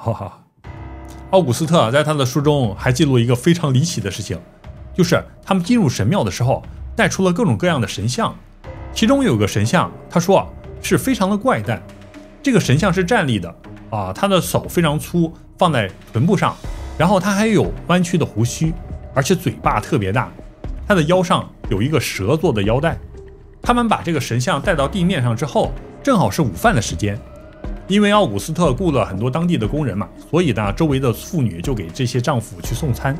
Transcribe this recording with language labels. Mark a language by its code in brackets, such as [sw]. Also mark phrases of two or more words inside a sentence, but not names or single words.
[zh] 奧古斯特在他的書中還記錄一個非常離奇的事情，就是他們進入神廟的時候帶出了各種各樣的神像，其中有個神像他說是非常的怪誕。這個神像是站立的他的手非常粗，放在臀部上，然後他還有彎曲的鬍鬚，而且嘴巴特別大，他的腰上有一個蛇做的腰帶。他們把這個神像帶到地面上之後，正好是午飯的時間，因為奧古斯特雇了很多當地的工人嘛，所以呢，周圍的婦女就給這些丈夫去送餐。